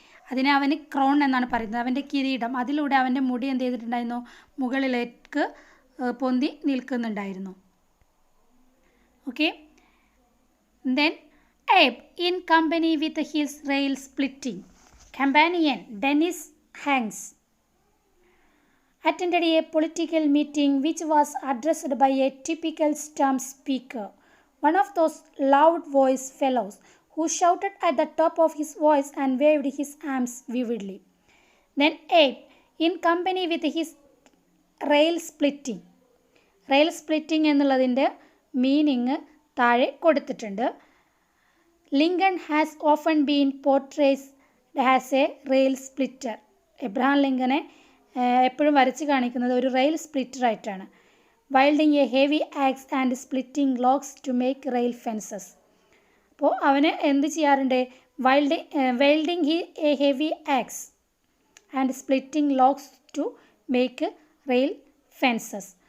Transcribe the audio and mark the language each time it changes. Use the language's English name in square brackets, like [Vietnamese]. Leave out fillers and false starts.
[Malayalam] അതിനെ അവന് ക്രോൺ എന്നാണ് പറയുന്നത്, അവൻ്റെ കിരീടം. അതിലൂടെ അവൻ്റെ മുടി എന്ത് ചെയ്തിട്ടുണ്ടായിരുന്നു? മുകളിലേക്ക് പൊന്തി നിൽക്കുന്നുണ്ടായിരുന്നു. [English] Okay, then Abe, in company with his rail-splitting companion Dennis Hanks, attended a political meeting which was addressed by a typical stump speaker, one of those loud-voiced fellows who shouted at the top of his voice and waved his arms vividly. Then Abe, in company with his rail-splitting [Malayalam] എന്നുള്ളതിൻ്റെ meaning താഴെ കൊടുത്തിട്ടുണ്ട്. [English] Lincoln has often been portrayed as a rail splitter. [Malayalam] Abraham ലിങ്കനെ എപ്പോഴും വരച്ച് കാണിക്കുന്നത് ഒരു rail splitter ആയിട്ടാണ്. [English] Wielding a heavy axe and splitting logs to make rail fences. [Malayalam] അപ്പോൾ അവന് എന്ത് ചെയ്യാറുണ്ട്? [English] Welding a heavy axe and splitting logs to make rail fences.